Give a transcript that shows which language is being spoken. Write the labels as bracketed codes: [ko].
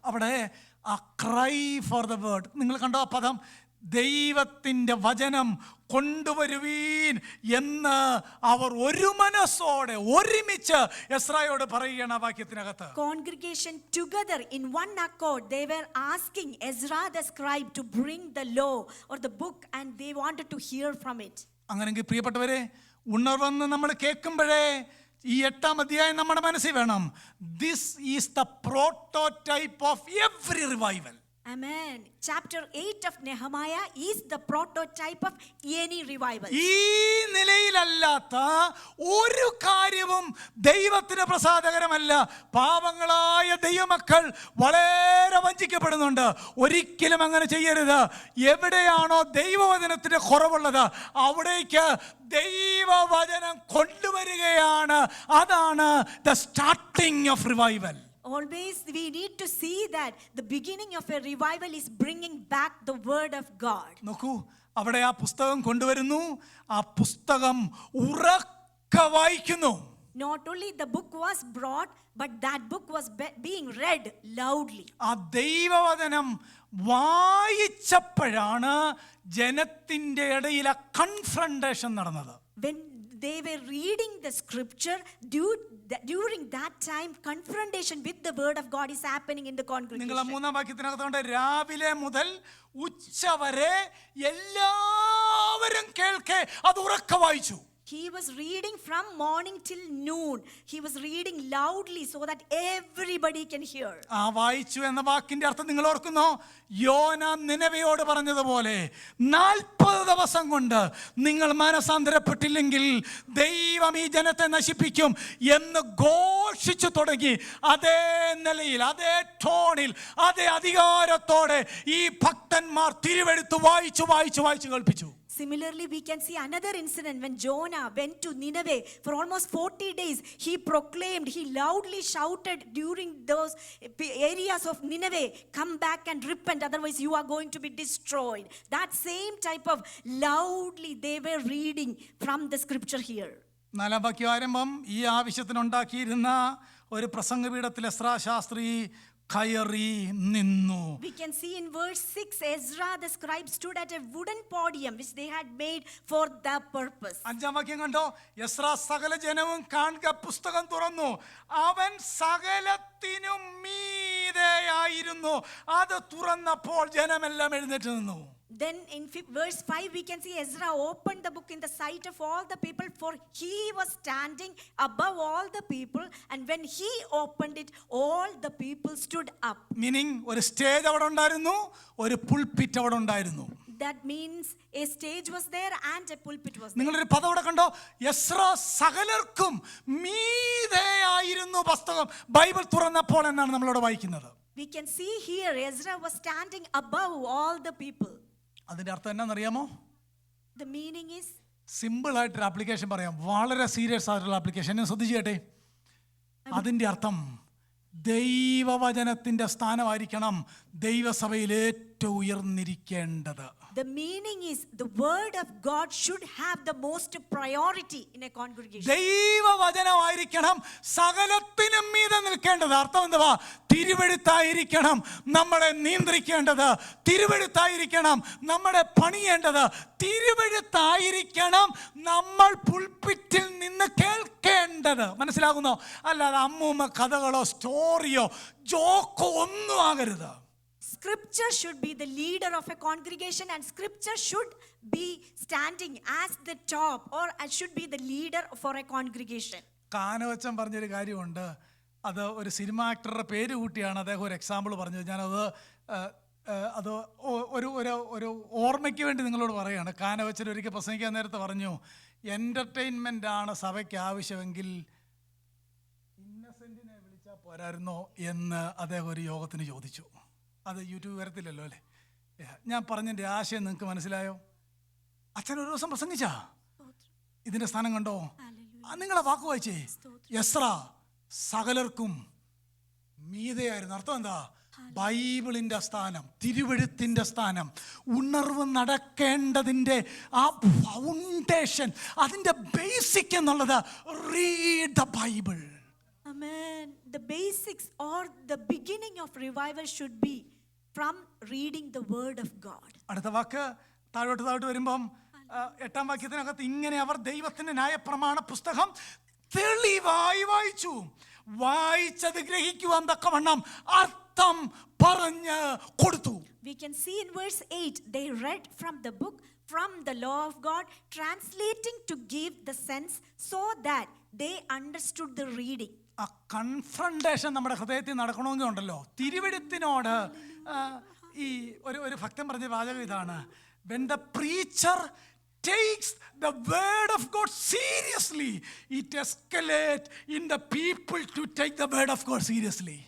[ml] അവിടെ ആ [en] cry for the word, [ml] നിങ്ങൾ കണ്ടോ ആ പദം, ദൈവത്തിൻ്റെ വചനം കൊണ്ടുവരുവീൻ എന്ന് അവർ ഒരു മനസ്സോടെ ഒരുമിച്ച് എസ്രായോട് പറയുകയാണ് ആ വാക്യത്തിനകത്ത്. [en] Congregation together in one accord, they were asking Ezra the scribe to bring the law or the book, and they wanted to hear from it. [ml] അങ്ങനെങ്കിൽ പ്രിയപ്പെട്ടവരെ, ഉണർവെന്ന് നമ്മൾ കേൾക്കുമ്പോഴേ ഈ 8-ാം അധ്യായം നമ്മുടെ മനസ്സിൽ വേണം. [en] This is the prototype of every revival. Amen. Chapter 8 of Nehemiah is the prototype of any revival. [ml] ഈ നിലയിലല്ലാത്ത ഒരു കാര്യവും ദൈവത്തിന് പ്രസാദകരമല്ല. പാവങ്ങളായ ദൈവമക്കൾ വളരെ വഞ്ചിക്കപ്പെടുന്നുണ്ട്. ഒരിക്കലും അങ്ങനെ ചെയ്യരുത്. എവിടെയാണോ ദൈവവചനത്തിന്റെ കുറവുള്ളത് അവിടേക്ക് ദൈവവചനം കൊണ്ടുവരികയാണ്. അതാണ് [en] the starting of revival. Always we need to see that the beginning of a revival is bringing back the word of God. [ml] നോക്കൂ, അവിടെ ആ പുസ്തകം കൊണ്ടുവരുന്നു, ആ പുസ്തകം ഉറക്കെ വായിക്കുന്നു. [en] Not only the book was brought, but that book was being read loudly. [ml] ആ ദൈവവചനം വായിച്ചപ്പോഴാണ് ജനത്തിന്റെ ഇടയിൽ ആ കൺഫ്രണ്ടേഷൻ നടന്നത്. [en] When they were reading the scripture, during that time confrontation with the word of God is happening in the congregation. [ml] നിങ്ങൾ 3-ാം വാക്യത്തിനകത്തോണ്ട് രാവിലെ മുതൽ ഉച്ചവരെ എല്ലാവരും കേൾക്കെ അത് ഉറക്കെ വായിച്ചു. [en] He was reading from morning till noon. He was reading loudly so that everybody can hear. [ml] ആ വായിച്ചു എന്ന വാക്കിന്റെ അർത്ഥം നിങ്ങൾ ഓർക്കുന്നോ? യോന നിനവയോട് പറഞ്ഞതുപോലെ 40 ദിവസം കൊണ്ട് നിങ്ങൾ മാനസാന്തരപ്പെട്ടില്ലെങ്കിൽ ദൈവം ഈ ജനത്തെ നശിപ്പിക്കും എന്ന് ഘോഷിച്ചു തുടങ്ങി. അതേ നിലയിൽ, അതേ ടോണിൽ, അതേ അധികാരത്തോടെ ഈ ഭക്തന്മാർ തിരുവെഴുത്ത് വായിച്ചു വായിച്ചു വായിച്ചു കേൾപ്പിച്ചു. [en] Similarly, we can see another incident when Jonah went to Nineveh for almost 40 days. He proclaimed, he loudly shouted during those areas of Nineveh, come back and repent, otherwise you are going to be destroyed. That same type of loudly they were reading from the scripture here. [ml] 4-ാം വാക്യം ആരംഭം, ഈ ആവശ്യത്തിനുണ്ടാക്കിയിരുന്ന ഒരു പ്രസംഗപീഠത്തിൽ Ezra Shastri കയറി നിന്നു. [en] We can see in verse 6, Ezra the scribe stood at a wooden podium which they had made for the purpose. [ml] 5-ാം വാക്യം കണ്ടോ, Ezra സകല ജനവും കാണുക പുസ്തകം തുറന്നു, അവൻ സകലത്തിനും മീതെയായിരുന്നു. അത് തുറന്നപ്പോൾ ജനമെല്ലാം എഴുന്നേറ്റ് നിന്നു. [en] Then in verse 5 we can see Ezra opened the book in the sight of all the people, for he was standing above all the people, and when he opened it all the people stood up. [ml] Meaning ഒരു stage അവിടെ ഉണ്ടായിരുന്നു, ഒരു pulpit അവിടെ ഉണ്ടായിരുന്നു. [en] That means a stage was there and a pulpit was there. [ml] നിങ്ങളൊരു പദം അവിടെ കണ്ടോ, എസ്രാ സകലർക്കും മീതെയായിരുന്നു പുസ്തകം ബൈബിൾ തുറന്നപ്പോൾ എന്നാണ് നമ്മളവിടെ വായിക്കുന്നത്. [en] We can see here Ezra was standing above all the people. [ml] അതിന്റെ അർത്ഥം എന്നാണെന്നറിയാമോ? [en] The meaning is, [ml] സിമ്പിളായിട്ടൊരു ആപ്ലിക്കേഷൻ പറയാം, വളരെ സീരിയസ് ആയിട്ടുള്ള ആപ്ലിക്കേഷൻ. എന്നെ ശ്രദ്ധിച്ചു കേട്ടെ. അതിൻ്റെ അർത്ഥം ദൈവവചനത്തിൻ്റെ സ്ഥാനമായിരിക്കണം ദൈവസഭയിൽ ഏറ്റവും ഉയർന്നിരിക്കേണ്ടത്. [en] the meaning is the word of God should have the most priority in a congregation. [ml] ദൈവവചനമായിരിക്കണം സകലത്തിനും മീതെ നിൽക്കേണ്ടത്. അർത്ഥം എന്തുവാ? തിരുവെഴുത്തായിരിക്കണം നമ്മളെ നിയന്ത്രിക്കേണ്ടത്, തിരുവെഴുത്തായിരിക്കണം നമ്മളെ പണിയേണ്ടത്, തിരുവെഴുത്തായിരിക്കണം നമ്മൾ പുൾപിറ്റിൽ നിന്ന് കേൾക്കേണ്ടത്. മനസ്സിലാകുന്നോ? അല്ലാതെ അമ്മൂമ്മ കഥകളോ സ്റ്റോറിയോ ജോക്കോ ഒന്നും ആകരുത്. [en] Scripture should be the leader of a congregation, and scripture should be standing as the top, or it should be the leader for a congregation. [ml] കാനവച്ചൻ പറഞ്ഞൊരു കാര്യമുണ്ട്. അത് ഒരു സിനിമ ആക്ടറുടെ പേര് കൂട്ടിയാണ് അദ്ദേഹം ഒരു എക്സാമ്പിൾ പറഞ്ഞത്. ഞാനത് അത് ഒരു ഓർമ്മയ്ക്ക് വേണ്ടി നിങ്ങളോട് പറയുകയാണ്. കാനവച്ചൻ ഒരിക്കൽ പ്രസംഗിക്കാൻ നേരത്തെ പറഞ്ഞു, എൻ്റർടൈൻമെൻ്റ് ആണ് സഭയ്ക്ക് ആവശ്യമെങ്കിൽ ഇന്നസെൻറ്റിനെ വിളിച്ചാൽ പോരായിരുന്നോ എന്ന് അദ്ദേഹം ഒരു യോഗത്തിന് ചോദിച്ചു. അത് യൂട്യൂബ് വരത്തില്ലല്ലോ അല്ലേ? ഞാൻ പറഞ്ഞതിൻ്റെ ആശയം നിങ്ങൾക്ക് മനസ്സിലായോ? അച്ഛൻ ഒരു ദിവസം പ്രസംഗിച്ചാ ഇതിൻ്റെ സ്ഥാനം കണ്ടോ? നിങ്ങളെ വാക്ക് വായിച്ചേ. എസ്ര സകലർക്കും മീതെയായിരുന്നു. അർത്ഥം എന്താ? ബൈബിളിൻ്റെ സ്ഥാനം, തിരുവെഴുത്തിൻ്റെ സ്ഥാനം, ഉണർവ് നടക്കേണ്ടതിൻ്റെ ആ ഫൗണ്ടേഷൻ, അതിൻ്റെ ബേസിക് എന്നുള്ളത് [en] Read the Bible. Amen. The basics or the beginning of revival should be from reading the word of God. [ml] അടുത്ത വാക്ക് താഴോട്ട് വരുമ്പം 8-ാം വാക്യത്തിനകത്ത് ഇങ്ങനെ അവർ ദൈവത്തിൻ്റെ ന്യായപ്രമാണ പുസ്തകം തെളിവായി വായിച്ചു, വായിച്ചത് ഗ്രഹിക്കുവാൻ തക്കവണ്ണം അർത്ഥം പറഞ്ഞ് കൊടുത്തു. [en] We can see in verse 8, they read from the book, from the law of God, translating to give the sense so that they understood the reading. [ml] ആ കൺഫ്രണ്ടേഷൻ നമ്മുടെ ഹൃദയത്തിൽ നടക്കണമെങ്കിൽ ഉണ്ടല്ലോ, തിരുവെഴുത്തിനോട് ഈ ഒരു ഭക്തൻ പറഞ്ഞ വാചകം ഇതാണ്: [en] when the preacher takes the word of God seriously, it escalates in the people to take the word of God seriously.